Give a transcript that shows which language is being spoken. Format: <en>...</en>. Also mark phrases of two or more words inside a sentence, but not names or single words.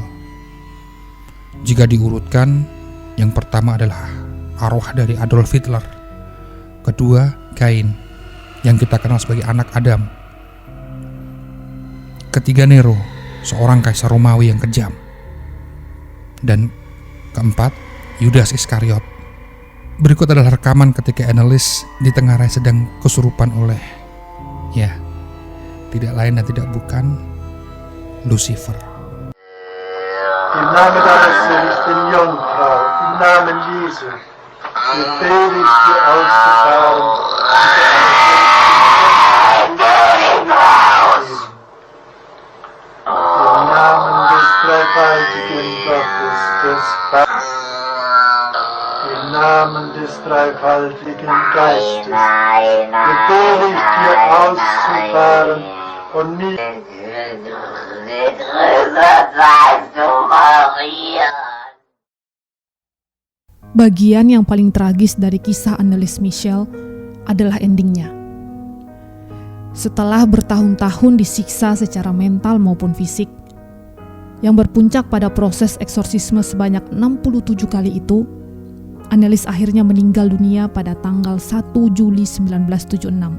<id>Jika diurutkan, yang pertama adalah arwah dari Adolf Hitler, kedua Cain yang kita kenal sebagai anak Adam, ketiga Nero, seorang kaisar Romawi yang kejam, dan keempat Yudas Iskariot. Berikut adalah rekaman ketika Annelies ditengarai sedang kesurupan oleh, ya, tidak lain dan tidak bukan Lucifer.</id> <de>Im Namen deines seligen Jungfrau, im Namen Jesu, befehle ich dir auszufahren. Im Namen des dreifaltigen Gottes, des Vaters, im Namen des dreifaltigen Geistes, befehle ich dir auszufahren und nicht</de> <id>Bagian yang paling tragis dari kisah Annelies Michel adalah endingnya. Setelah bertahun-tahun disiksa secara mental maupun fisik, yang berpuncak pada proses eksorsisme sebanyak 67 kali itu, Annelies akhirnya meninggal dunia pada tanggal 1 Juli 1976.</id>